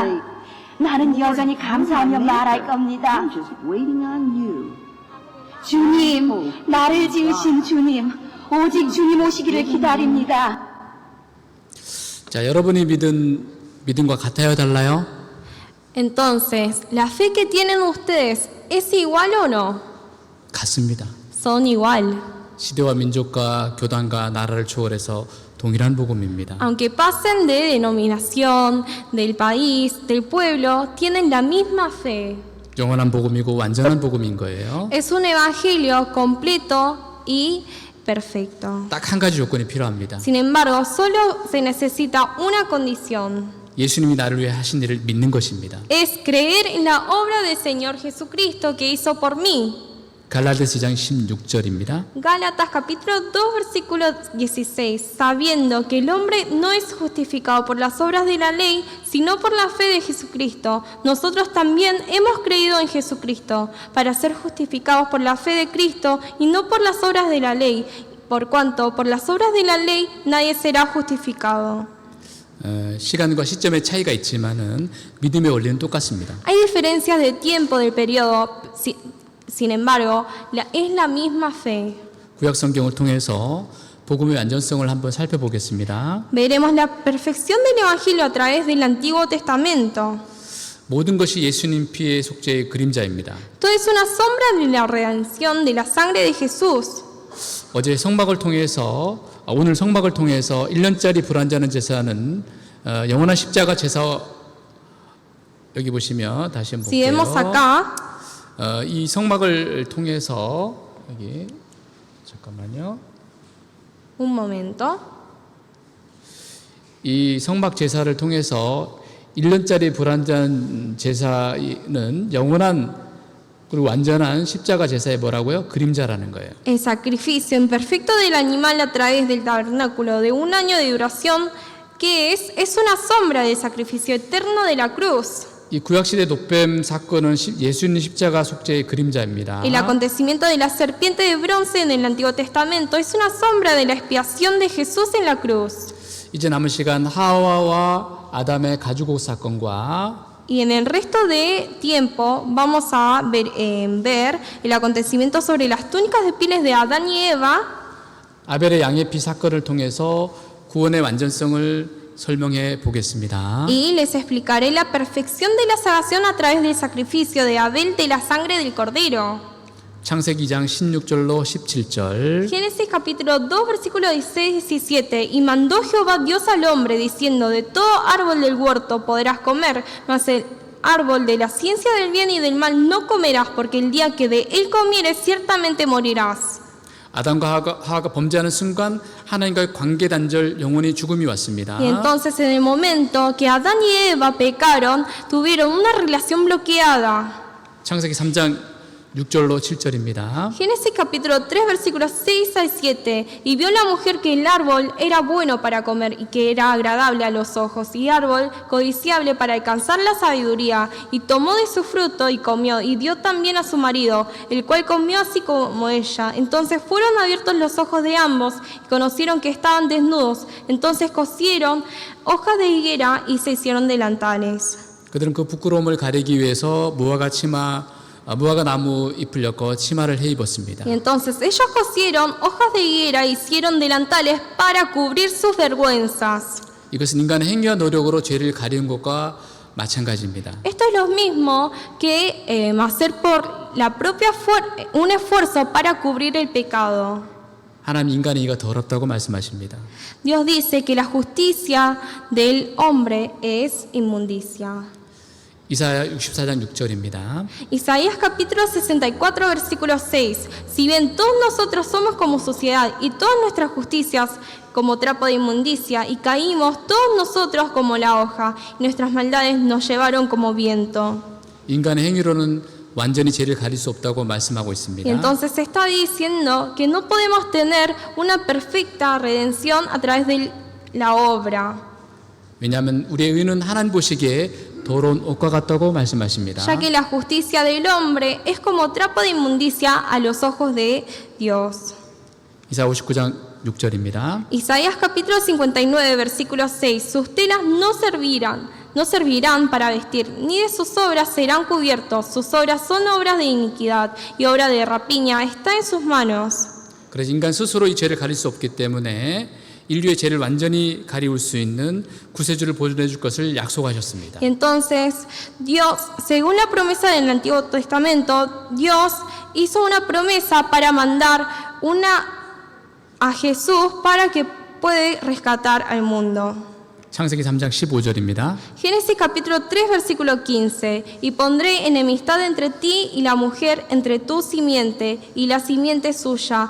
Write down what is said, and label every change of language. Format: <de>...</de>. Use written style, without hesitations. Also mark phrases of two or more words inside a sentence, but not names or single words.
<ko>나는 여전히 감사하며 말할 겁니다. 주님, 나를 지으신 주님, 오직 주님 오시기를 기다립니다. 자, 여러분이 믿은 믿음과 같아요, 달라요?</ko> <es>Entonces, ¿la fe que tienen ustedes es igual o no?</es> <ko>같습니다.</ko> <es>Son igual.</es> <ko>시대와 민족과 교단과 나라를 초월해서 동일한 복음입니다.</ko> <es>Aunque pasen de denominación, del país, del pueblo, tienen la misma fe.</es> <ko>영원한 복음이고 완전한 복음인 거예요.</ko> <es>Es un evangelio completo y perfecto.</es> <ko>딱 한 가지 조건이 필요합니다.</ko> <es>Sin embargo, solo se necesita una condición.</es> <ko>예수님이 나를 위해 하신 일을 믿는 것입니다.</ko> <es>Es creer en la obra del Señor Jesucristo que hizo por mí.</es> <ko>갈라디아서 2장 16절입니다.</ko> <es>Gálatas capítulo 2 versículo 16, sabiendo que el hombre no es justificado por las obras de la ley, sino por la fe de Jesucristo. Nosotros también hemos creído en Jesucristo para ser justificados por la fe de Cristo y no por las obras de la ley, por cuanto por las obras de la ley nadie será justificado.</es> <ko>시간과 시점의 차이가 있지만은 믿음의 원리는 똑같습니다.</ko> <es>Hay diferencias de tiempo del periodo, sin embargo, es la misma fe.</es> <ko>구약 성경을 통해서 복음의 완전성을 한번 살펴보겠습니다.</ko> <es>Veremos la perfección del evangelio a través del Antiguo Testamento.</es> <ko>모든 것이 예수님 피의 속죄의 그림자입니다.</ko> <es>Todo es una sombra de la redención de la sangre de Jesús.</es> <ko>어제 성막을 통해서 오늘 성막을 통해서 1년짜리 불완전한 제사는 영원한 십자가 제사 여기 보시면 다시 한번</ko> <es>Si vemos</es> <ko>볼게요.</ko> <es>acá,</es> <ko>이 성막을 통해서 여기 잠깐만요.</ko> <es>un momento.</es> <ko>이 성막 제사를 통해서 1년짜리 불완전 제사는 영원한 그리고 완전한 십자가 제사의 뭐라고요? 그림자라는 거예요.</ko> <es>El sacrificio imperfecto del animal a través del tabernáculo de un año de duración, ¿qué es? Es una sombra del sacrificio eterno de la cruz.</es> <ko>이 구약시대 노뱀 사건은 예수님 십자가 속죄의 그림자입니다.</ko> <es>El acontecimiento de la serpiente de bronce en el Antiguo Testamento es una sombra de la expiación de Jesús en la cruz.</es> <ko>이제 남은 시간 하와와 아담의 가죽옷 사건과</ko> <es>Y en el resto de tiempo vamos a ver el acontecimiento sobre las túnicas de pieles de Adán y Eva.</es> <ko>아벨의 양의 피 사건을 통해서 구원의 완전성을 설명해 보겠습니다.</ko> <es>Y les explicaré la perfección de la salvación a través del sacrificio de Abel de la sangre del cordero.</es> <ko>창세기 2장 16절로 17절.</ko> <es>Génesis capítulo 2 versículo 16-17. Y mandó Jehová Dios al hombre diciendo: de todo árbol del huerto podrás comer, mas el árbol de la ciencia del bien y del mal no comerás, porque el día que de él comieres ciertamente morirás.</es> <ko>아담과 하와가 범죄하는 순간 하나님과의 관계 단절, 영원히 죽음이 왔습니다.</ko> <es>Y entonces en el momento que Adán y Eva pecaron, tuvieron una relación bloqueada.</es> <ko>창세기 3장 6절로 7절입니다.</ko> <es>Génesis capítulo 3 versículos 6 al 7. Y vio la mujer que el árbol era bueno para comer y que era agradable a los ojos y árbol codiciable para alcanzar la sabiduría, y tomó de su fruto y comió, y dio también a su marido, el cual comió así como ella. Entonces fueron abiertos los ojos de ambos y conocieron que estaban desnudos. Entonces cosieron hojas de higuera y se hicieron delantales.</es> <ko>그들은 그 부끄러움을 가리기 위해서 무화과 나무 잎을 엮어 치마를 해 입었습니다.</ko> <es>Y entonces ellos cosieron hojas de higuera e hicieron delantales para cubrir sus vergüenzas.</es> <ko>이것은 인간의 행위와 노력으로 죄를 가리는 것과 마찬가지입니다.</ko> <es>Esto es lo mismo que hacer por un esfuerzo para cubrir el pecado.</es> <ko>하나님 인간의 의가 더럽다고 말씀하십니다.</ko> <es>Dios dice que la justicia del hombre es inmundicia.</es> <ko>이사야 64장 6절입니다.</ko> <es>Isaías capítulo 64 versículo 6. Si bien todos nosotros somos como suciedad y todas nuestras justicias como trapo de inmundicia y caímos todos nosotros como la hoja y nuestras maldades nos llevaron como viento.</es> <ko>인간의 행위로는 완전히 죄를 가릴 수 없다고 말씀하고</ko> <es>Y</es> <ko>있습니다.</ko> <es>entonces se está diciendo que no podemos tener una perfecta redención a través de la obra.</es> <ko>왜냐하면 우리의 의는 하나님 보시기에 더러운 옷과 같다고 말씀하십니다.</ko> <es>Ya que la justicia del hombre es como trapo de inmundicia a los ojos de Dios.</es> <ko>이사야 59장 6절입니다.</ko> <es>Isaías capítulo 59 versículo 6. Sus telas no servirán para vestir, ni de sus obras serán cubiertos. Sus obras son obras de iniquidad y obra de rapiña está en sus manos.</es> <ko>그래서 인간 스스로 이 죄를 가릴 수 없기 때문에 인류의 죄를 완전히 가리울 수 있는 구세주를 보존해 줄 것을 약속하셨습니다.</ko> <es>Y entonces Dios, según la promesa del Antiguo Testamento, Dios hizo una promesa para mandar a Jesús para que pueda rescatar al mundo.</es> <ko>창세기 3장 15절입니다.</ko> <es>Génesis capítulo 3 versículo 15. Y pondré enemistad entre ti y la mujer, entre tu simiente y la simiente suya.</es>